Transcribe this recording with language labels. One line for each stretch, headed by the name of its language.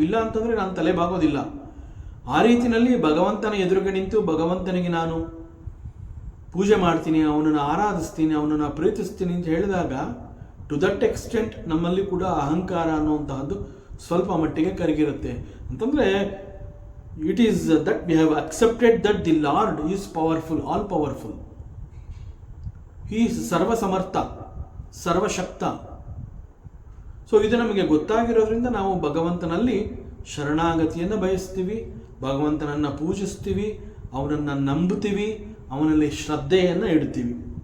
Kannada: ಇಲ್ಲ ಅಂತಂದರೆ ನಾನು ತಲೆ ಬಾಗೋದಿಲ್ಲ. ಆ ರೀತಿಯಲ್ಲಿ ಭಗವಂತನ ಎದುರುಗೆ ನಿಂತು ಭಗವಂತನಿಗೆ ನಾನು ಪೂಜೆ ಮಾಡ್ತೀನಿ, ಅವನನ್ನು ಆರಾಧಿಸ್ತೀನಿ, ಅವನನ್ನು ಪ್ರೀತಿಸ್ತೀನಿ ಅಂತ ಹೇಳಿದಾಗ
English: to that extent
Kannada: ನಮ್ಮಲ್ಲಿ ಕೂಡ ಅಹಂಕಾರ ಅನ್ನುವಂತಹದ್ದು ಸ್ವಲ್ಪ ಮಟ್ಟಿಗೆ ಕರಗಿರುತ್ತೆ. ಅಂತಂದರೆ
English: it is that we have accepted that the Lord is powerful, all powerful. He is
Kannada: ಸರ್ವ ಸಮರ್ಥ, ಸರ್ವಶಕ್ತ. ಸೊ ಇದು ನಮಗೆ ಗೊತ್ತಾಗಿರೋದ್ರಿಂದ ನಾವು ಭಗವಂತನಲ್ಲಿ ಶರಣಾಗತಿಯನ್ನು ಬಯಸ್ತೀವಿ, ಭಗವಂತನನ್ನು ಪೂಜಿಸ್ತೀವಿ, ಅವನನ್ನು ನಂಬುತ್ತೀವಿ, ಅವನಲ್ಲಿ ಶ್ರದ್ಧೆಯನ್ನು ಇಡ್ತೀವಿ.